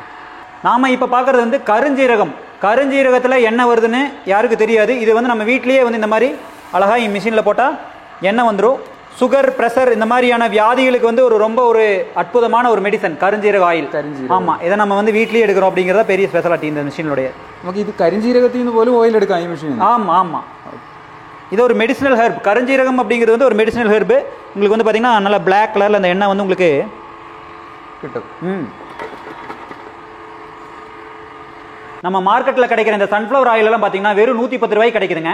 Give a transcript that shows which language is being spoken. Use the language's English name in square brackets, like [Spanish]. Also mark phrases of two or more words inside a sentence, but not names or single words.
[Tamil] நாம் இப்போ பார்க்குறது வந்து கருஞ்சீரகம். கருஞ்சீரகத்தில் எண்ணெய் வருதுன்னு யாருக்கு தெரியாது. இது வந்து நம்ம வீட்லேயே வந்து இந்த மாதிரி அழகாக மிஷினில் போட்டால் எண்ணெய் வந்துடும். சுகர், ப்ரெஷர் இந்த மாதிரியான வியாதிகளுக்கு வந்து ரொம்ப ஒரு அற்புதமான ஒரு மெடிசன் கருஞ்சீரக ஆயில். ஆமாம், இதை நம்ம வந்து வீட்லேயே எடுக்கிறோம் அப்படிங்கிறத பெரிய ஸ்பெஷாலிட்டி இந்த மிஷினுடைய. நமக்கு இது கருஞ்சீரகத்தில் [Malayalam] നിന്ന് പോലും ഓയിൽ എടുക്കാം ഈ மிஷின். [Tamil] ஆமாம் ஆமாம், இது ஒரு மெடிசினல் ஹெர்ப். கருஞ்சீரகம் அப்படிங்கிறது வந்து ஒரு மெடிசினல் ஹெர்பு. உங்களுக்கு வந்து பார்த்தீங்கன்னா நல்லா பிளாக் கலரில் அந்த எண்ணெய் வந்து உங்களுக்கு கிட்டும். நம்ம மார்க்கெட்டில் கிடைக்கிற இந்த சன்ஃப்ளவர் ஆயிலெல்லாம் பார்த்தீங்கன்னா வெறும் 110 ரூபாய்க்கு கிடைக்குதுங்க.